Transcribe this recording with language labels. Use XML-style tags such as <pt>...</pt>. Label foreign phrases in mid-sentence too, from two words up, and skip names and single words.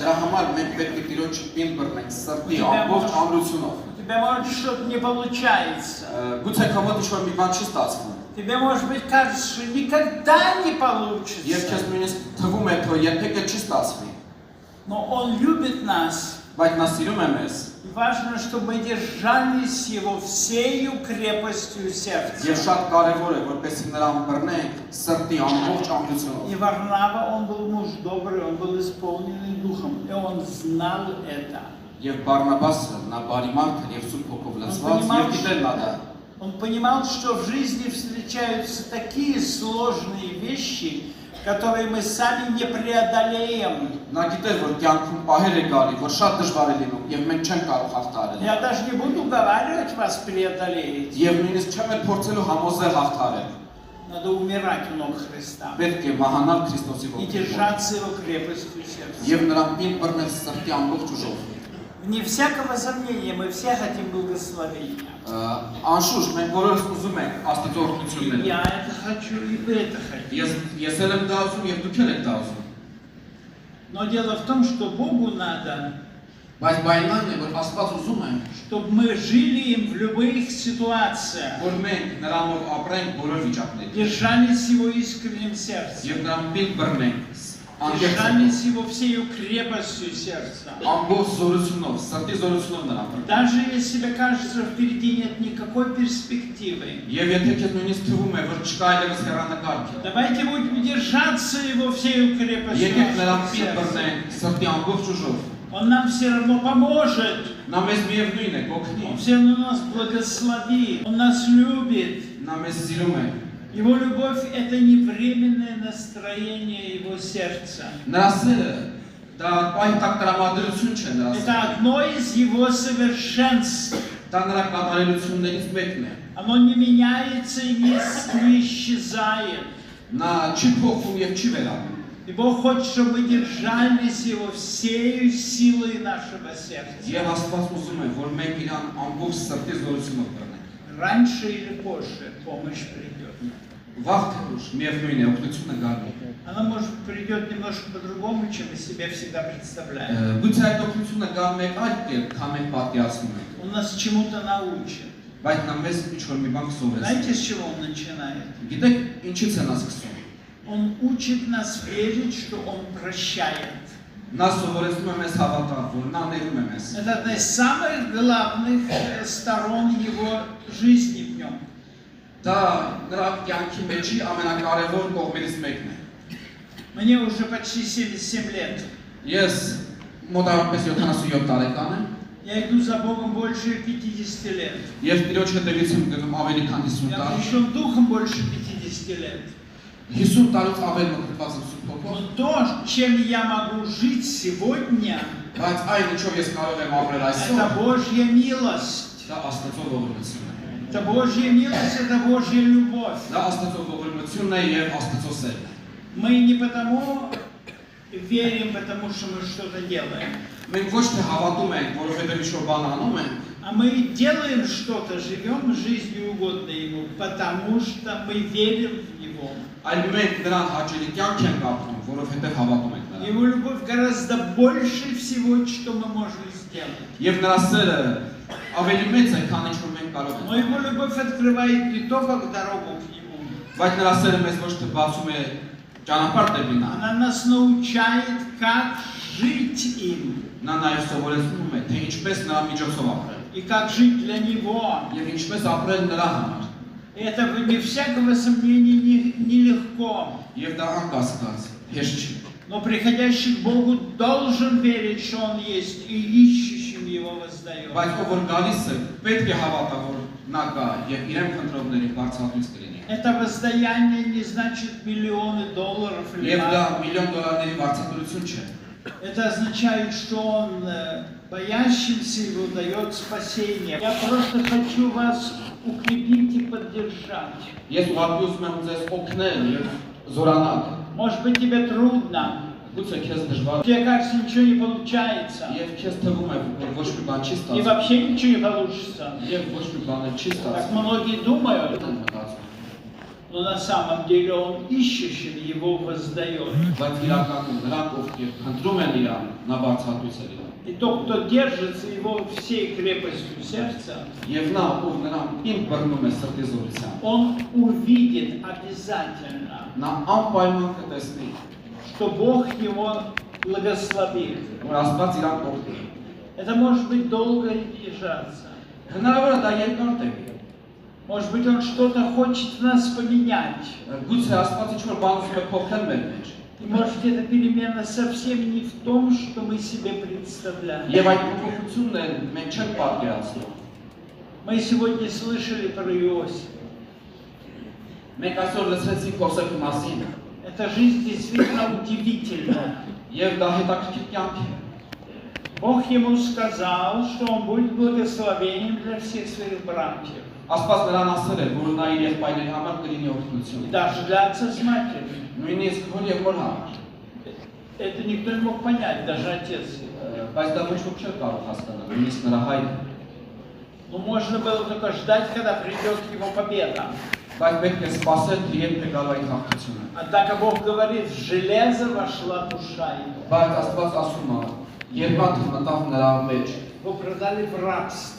<hy>Դրա համար մենք պետք է Տիրոջ պին բռնենք սրտի ամբողջ ամրությունով։</hy> <ru>У тебя может что-то не получается.</ru> <hy>Գուցե քո մոտ ինչ-որ մի բան չի ստացվում։</hy> <ru>Тебе, может быть, кажется, что никогда не</ru> <hy>Եվ</hy> <ru>получится.</ru> <hy>քեզ նույնիսկ թվում է, թե երբեք չի ստացվի։</hy> <ru>Но Он любит нас.</ru> <hy>Բայց նա սիրում է մեզ։</hy> <ru>И важно, чтобы мы держались Его всею крепостью сердца.</ru> <hy>Եվ շատ կարևոր է, որպեսզի նրան բռնենք սրտի ամբողջ ամրությունով։</hy> <ru>И Варнава, он был муж добрый, он был исполненный духом, и он знал это.</ru> <hy>Եվ Բարնաբասը նա բարի մարդ էր եւ Սուրբ Հոգով լցված եւ գիտել նա դա։</hy> <ru>Он понимал, что в жизни встречаются такие сложные вещи, которые мы сами не преодолеем.</ru> <hy>Նա գիտեր, որ կյանքում պահեր է գալի, որ շատ դժվար է լինում եւ մենք չենք կարող հաղթարել։</hy> <ru>Я даже не буду уговаривать вас преодолеть.</ru> <hy>Եվ նույնիսկ չեմ էլ փորձելու համոզել հաղթարել։</hy> <ru>Надо умирать у ног Христа</ru> <hy>Պետք է մահանալ Քրիստոսի</hy> <ru>и</ru> <hy>ողջույնով</hy> <ru>держаться Его крепостью сердца.</ru> <hy>եւ նրան պին բռնել սրտի ամբողջ ուժով։</hy> <ru>Вне всякого сомнения, мы все хотим благословения.</ru> <hy>Անշուշտ մենք բոլորս ուզում ենք Աստծո</hy> <ru>И</ru> <hy>օրհնությունները։</hy> <ru>я это хочу, и вы это хотите.</ru> <hy>Ես էլ եմ դա ուզում եւ դուք էլ եք դա ուզում։</hy> <ru>Но дело в том, что Богу надо,</ru> <hy>Բայց բայնան է, որ Աստված ուզում է,</hy> <ru>чтобы мы жили им в любых ситуациях,</ru> <hy>որ մենք նրանով апրենք բոլոր վիճակներում</hy> <ru>держались Его искренним сердцем,</ru> <hy>եւ նրան պին բռնենք անկեղծ</hy> <ru>держались Его всею крепостью сердца.</ru> <hy>ամբողջ զորությունով, սրտի զորությունով նրան բռնենք։</hy> <ru>Даже если тебе кажется, что впереди нет никакой перспективы,</ru> <hy>Եվ եթե քեզ նույնիսկ թվում է, որ չկա այլևս հեռանկարք,</hy> <ru>давайте будем держаться Его всею крепостью</ru> <hy>եկեք նրան</hy> <ru>нашего</ru> <hy>պին</hy> <ru>сердца.</ru> <hy>բռնենք սրտի ամբողջ ուժով։</hy> <ru>Он нам все равно поможет,</ru> <hy>Նա մեզ միևնույն է, կօգնի։</hy> <ru>Он все равно нас благословит, Он нас любит.</ru> <hy>Նա մեզ սիրում է։</hy> <ru>Его любовь – это не временное настроение Его сердца.</ru> <hy>Նրա սերը դա պայթակ տրամադրություն չէ նրա</hy> <ru>Это</ru> <hy>սերը։</hy> <ru>одно из Его совершенств.</ru> <hy>Դա նրա կատարելություններից մեկն է։</hy> <ru>Оно не меняется и не исчезает.</ru> <hy>Նա չի փոխվում եւ չի վերանում։</hy> <ru>И Бог хочет, чтобы мы держались Его всею силой нашего сердца.</ru> <hy>Եվ Աստված уզում է, որ մենք իրան ամբողջ сыртի զորությունով բռնենք։</hy> <ru>Раньше или позже помощь придет.</ru> <hy>Վաղ թե ուշ միևնույն է, օգնությունը գալու է։</hy> <ru>Она, может, придет немножко по-другому, чем мы себе всегда представляем.</ru> <hy>Գուցե այդ օգնությունը գա մեկ այլ կերպ, քան մենք պատկերացնում ենք։</hy> <ru>Он нас чему-то научит.</ru> <hy>Բայց նա մեզ ինչ-որ մի բան կսովորեցնի։</hy> <ru>Знаете, с чего Он начинает?</ru> <hy>Գիտեք, ինչից է նա սկսում։</hy> <ru>Он учит нас верить, что Он прощает.</ru> <hy>Նա սովորեցնում է մեզ հավատալ, որ նա ներում է մեզ։</hy> <ru>Это одна из самых главных сторон Его жизни в Нем.</ru> <hy>Դա նրա կյանքի մեջի ամենակարևոր կողմերից մեկն է։</hy> <ru>Мне уже почти 77 лет.</ru> <hy>Ես մոտավորապես 77 տարեկան եմ</hy> <ru>Я иду за Богом больше 50 лет.</ru> <hy>եւ Տիրոջ հետևից եմ գնում ավելի քան 50</hy> <ru>Я</ru> <hy>տարի։</hy> <ru>пришел духом больше 50 лет.</ru> <hy>50 տարուց ավել մտված եմ Սուրբ Հոգով,</hy> <ru>Но то, чем я могу жить сегодня,</ru> <hy>բայց այն ինչով ես կարող եմ ապրել</hy> <ru>это</ru> <hy>այսօր,</hy> <ru>Божья милость.</ru> <hy>դա Աստծո ողորմությունն է։</hy> <ru>Это Божья милость, это Божья любовь.</ru> <hy>Դա Աստծո ողորմությունն է եւ Աստծո սերն է։</hy> <ru>Мы не потому верим, потому что мы что-то делаем.</ru> <hy>Մենք ոչ թե հավատում ենք, որովհետև ինչ-որ բան անում ենք,</hy> <ru>А мы делаем что-то, живем жизнью угодно Ему, потому что мы верим в Него.</ru> <hy>այլ մենք նրան հաճելի կյանք ենք ապրում, որովհետև հավատում ենք նրան։</hy> <ru>Его любовь гораздо больше всего, что мы можем сделать.</ru> <hy>Եվ նրա սերը ավելի մեծ է, քան ինչ որ մենք կարող ենք։</hy> <ru>Но Его любовь открывает не только дорогу к Нему.</ru> <hy>Բայց նրա սերը մեզ ոչ թե бացում է ճանապարհ դեպի նա։</hy> <ru>Она нас научает, как жить им</ru> <hy>Նա նաև սովորեցնում է, թե ինչպես նրա միջոցով ապրել</hy> <ru>и как жить для Него.</ru> <hy>եւ ինչպես ապրել նրա համար։</hy> <ru>И это, вне всякого сомнения, нелегко.</ru> <hy>Եվ դա անկասկած հեշտ չի։</hy> <ru>Но приходящий к Богу должен верить, что Он есть, и ищущим Его воздает.</ru> <hy>Բայց ով որ գալիս է, պետք է հավատա, որ նա կա եւ իրեն քննողների բարձրացույց կլինի։</hy> <ru>Это воздаяние не значит миллионы долларов или</ru> <hy>Եվ դա</hy> <ru>марок.</ru> <hy>միլիոն դոլարների բարձրացություն չէ։</hy> <ru>Это означает, что Он боящимся Его дает спасение. Я просто хочу вас укрепить и поддержать.</ru> <hy>Ես ուղղակի ուզում եմ ձեզ օգնել եւ զորանալ։</hy> <ru>Может быть, тебе трудно,</ru> <hy>Գուցե քեզ դժվար</hy> <ru>тебе кажется, ничего не получается,</ru> <hy>եւ քեզ թվում է, որ ոչ մի բան չի</hy> <ru>и</ru> <hy>ստացվում։</hy> <ru>вообще ничего не получится.</ru> <hy>Եվ ոչ մի բան էլ չի</hy> <ru>Так</ru> <hy>ստացվում։</hy> <ru>многие думают,</ru> <hy>Դա մտածում։</hy> <ru>но на самом деле Он ищущим Его воздает.</ru> <hy>Բայց իրականում նրանք ովքեր խնդրում են իրան, նա բարձրացույց է իրան։</hy> <ru>И тот, кто держится Его всей крепостью сердца,</ru> <hy>Եվ նա, ով նրան ինքն բռնում է սրտի զորությամբ,</hy> <ru>он увидит обязательно,</ru> <hy>նա անպայման կտեսնի,</hy> <ru>что Бог его благословит.</ru> <hy>որ Աստված իրան կօգնի։</hy> <ru>Это может быть долго держаться.</ru> <hy>Հնարավոր է դա երկար տևի։</hy> <ru>Может быть, Он что-то хочет в нас поменять.</ru> <hy>Գուցե Աստված ինչ-որ բան ուզում է փոխել մեր մեջ։</hy> <ru>И может эта перемена совсем не в том, что мы себе представляем.</ru> <hy>Եվ այդ փոփոխությունն էլ մենք չենք պատկերացնում։</hy> <ru>Мы сегодня слышали про Иосифа.</ru> <hy>Մենք այսօր լսեցինք Հովսեփի մասին,</hy> <ru>Эта жизнь действительно удивительная.</ru> <hy>եւ դա հետաքրքիր կյանք է։</hy> <ru>Бог ему сказал, что он будет благословением для всех своих братьев.</ru> <hy>Աստված նրան ասել է, որ նա իր եղբայրների համար կլինի</hy> <ru>И</ru> <hy>օգնություն։</hy> <ru>даже для отца с матерью.</ru> <hy>Նույնիսկ հոր եւ մոր համար։</hy> <ru>Это никто не мог понять, даже отец.</ru> <hy>Բայց դա ոչ ոք չէր կարող հասկանալ, նույնիսկ նրա հայրը։</hy> <ru>Но можно было только ждать, когда придет его победа.</ru> <hy>Բայց պետք է սպասել, թե երբ է գալու այդ հաղթությունը։</hy> <ru>Однако Бог говорит, в железо вошла душа его.</ru> <hy>Բայց Աստված ասում է, երկաթը մտավ նրա մեջ,</hy> <ru>Его продали в рабство.</ru>